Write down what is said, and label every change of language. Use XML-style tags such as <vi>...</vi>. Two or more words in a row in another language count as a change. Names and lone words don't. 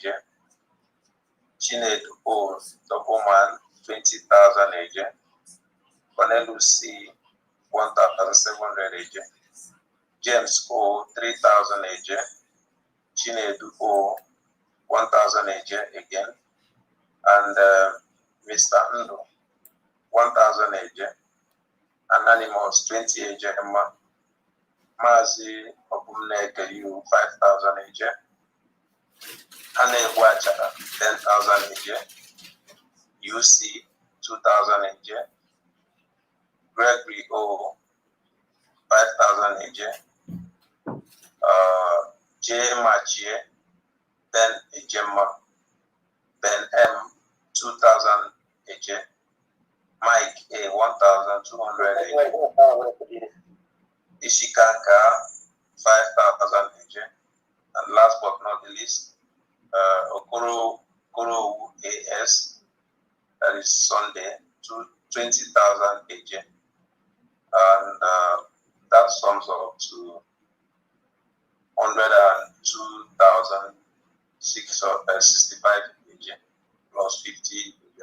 <en>Chinedu O double man 20,000 AJ. Cornelius C 1,700 AJ. James O 3,000 AJ. Chinedu O 1,000 AJ again. And Mr. Ndo 1,000 AJ. Anonymous 20 AJ. Mazi Obumneke U 5,000 AJ. Ane Wachara 10,000 AJ. UC 2,000 AJ. Gregory O 5,000 AJ. J Machie 10 AJ. Ben M 2,000 AJ. Mike A 1,200 AJ. Ishikanka 5,000 AJ. And last but not the least, Okoro AS, that is Sunday, 20,000 AJ. And that sums up to 102,665 AJ plus 50 AJ.</en>